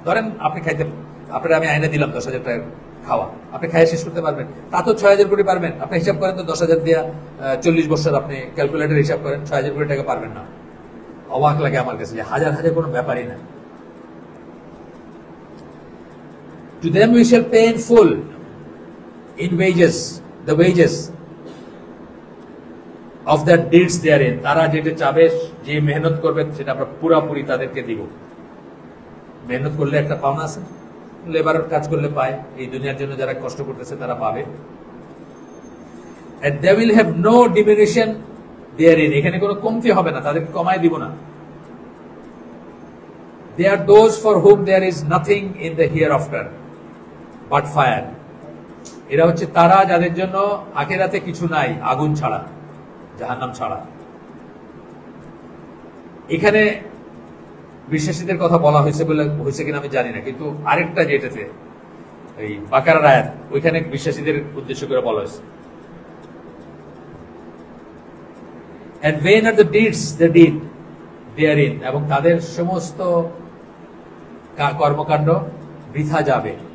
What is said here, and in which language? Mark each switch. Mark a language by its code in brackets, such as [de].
[bn] ধরেন আপনি খাইতে, আপনার আমি আইনে দিলাম 10,000 টাকার খাওয়া, আপনি খাইয়ে শেষ করতে পারবেন? তা তো 6000 কোটি পারবেন। আপনি হিসাব করেন তো 10,000 দিয়া 40 বছর আপনি ক্যালকুলেটর হিসাব করেন, 6000 কোটি টাকা পারবেন না। অবাক লাগে আমার কাছে যে হাজার হাজার কোনো ব্যাপারই না। [en] To them we shall pay in full in wages, the wages of their deeds therein. [bn] তারা যেটা চাবে, যে মেহনত করবে সেটা আমরা পুরাপুরি তাদেরকে দিব। মেহনত করলে একটা পাওনা আছে, লেবারের কাজ করলে পায়, এই দুনিয়ার জন্য যারা কষ্ট করতেছে তারা পাবে। [en] And they will have no diminution therein, [bn] এখানে কোনো কমতি হবে না, তাদেরকে কমায় দিব না। [en] They are those for whom there is nothing in the hereafter but fire. [bn] এরা হচ্ছে তারা যাদের জন্য আখিরাতে কিছু নাই আগুন ছাড়া, জাহান্নাম ছাড়া। এখানে বিশ্বাসীদের কথা বলা হয়েছে বলে হয়েছে কিনা আমি জানি না, কিন্তু আরেকটা যেটাতে এই বাকারার আয়াত, ওইখানে বিশ্বাসীদের উদ্দেশ্য করে বলা হয়েছে, [en] and vain are the deeds they did therein, [bn] এবং তাদের সমস্ত কর্মকাণ্ড বৃথা যাবে।